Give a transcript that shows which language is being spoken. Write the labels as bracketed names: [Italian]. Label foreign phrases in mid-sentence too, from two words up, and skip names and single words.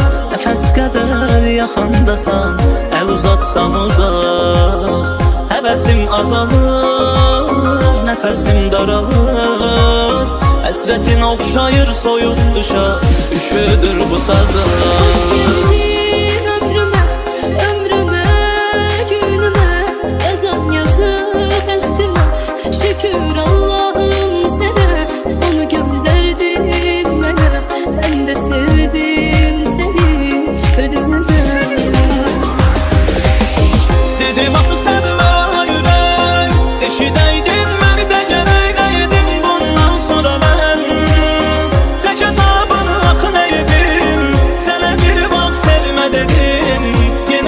[Azerbaijani] Nəfəs qədər yaxındasan, əl uzatsam uzaq Həvəsim azalır, nəfəsim daralır Həsrətin oxşayır soyuq qışa, üşüdür bu sazım [Turkish] Hoş geldin ömrüme, ömrüme, günüme [Azerbaijani] Yazan yazı bəxtimə şükür Allah'ım sənə Onu göndərdin mənə [Turkish] Ben de sevdim seni ölüme [Azerbaijani] Dedim axı sevmə ürək eşidəydin məni də gərək edim bundan sonra mən tək əzabını axı nə edim sənə bir vaxt sevmə dedim